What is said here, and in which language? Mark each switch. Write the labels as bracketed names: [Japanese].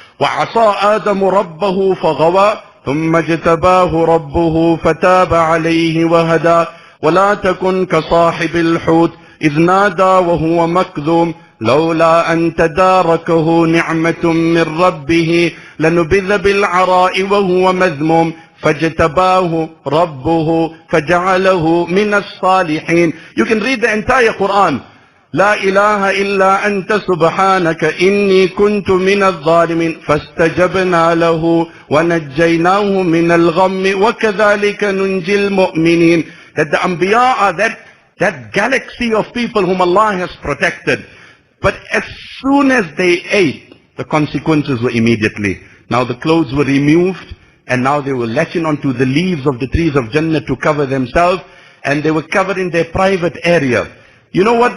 [Arabic] وَعَصَىٰ آدَمُ رَبَّهُ فَغَوَىٰ ثُمَّ اجْتَبَاهُ رَبُّهُ فَتَابَ عَلَيْهِ وَهَدَىٰ وَلَا تَكُنْ كَصَاحِبِ الْحُوتِ إِذْ نَادَىٰ وَهُوَ مَكْذُومٌ لولا أن تداركه نعمة من ربه لنبذ بالعراء وهو مذموم فاجتباه ربه فجعله من الصالحين. [English] You can read the entire Quran. [Arabic] لا إله إلا أنت سبحانك إني كنت من الظالمين فاستجبنا له ونجيناه من الغم وكذلك ننجي المؤمنين. [English] That the Anbiya are that galaxy of people whom Allah has protected. But as soon as they ate, the consequences were immediately. Now the clothes were removed, and now they were latching onto the leaves of the trees of Jannah to cover themselves, and they were covered in their private area. You know what?